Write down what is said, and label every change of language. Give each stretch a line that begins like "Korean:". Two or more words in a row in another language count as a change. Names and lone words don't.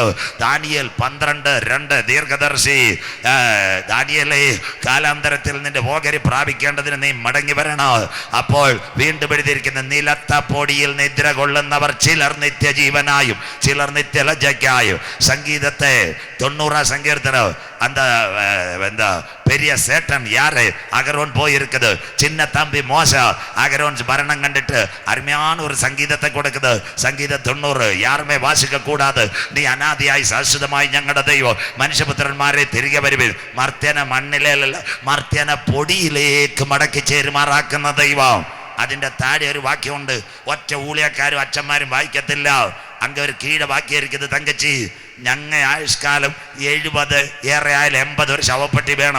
Malayalam: ദാനിയേൽ 12:2 ദീർഘദർശി. ദാനിയേലേ, കാലാന്തരത്തിൽ നിന്റെ ഓഹരി പ്രാപിക്കേണ്ടതിന് നീ മടങ്ങി വരണം. അപ്പോൾ വീണ്ടും എഴുതിയിരിക്കുന്ന നിലത്ത പൊടിയിൽ നിദ്ര കൊള്ളുന്നവർ ചിലർ നിത്യജീവനായും ചിലർ നിത്യലജ്ജയ്ക്കായും.
Tamil: സംഗീതത്തെ 90 சங்கீர்த்தனம் அந்த பெரிய சேட்டன் யாரு? அகரோன் போயிருக்குது. சின்ன தம்பி மோசா அகரோன் மரணம் கண்டுட்டு அருமையான ஒரு சங்கீதத்தை கொடுக்குது. சங்கீதம் 90 யாருமே வாசிக்க கூடாது.
Malayalam: നീ അനാദിയായി ശാശ്വതമായി ഞങ്ങളുടെ ദൈവം. മനുഷ്യപുത്രന്മാരെ തിരികെ വരുവിൻ. മർത്യന മണ്ണിലല്ല, മർത്യന പൊടിയിലേക്ക് മടക്കി ചേരുമാറാക്കുന്ന ദൈവം. അതിൻ്റെ താഴെ ഒരു വാക്യമുണ്ട്, ഒറ്റ ഊളിയക്കാരും അച്ഛന്മാരും വായിക്കത്തില്ല. അങ്ങ് ഒരു കീഴ വാക്യായിരിക്കുന്നത്, തങ്കച്ചി ഞങ്ങ ആയുഷ്കാലം 70 ഏറെ ആയാലും 80 ഒരു ശവപ്പെട്ടി വേണം.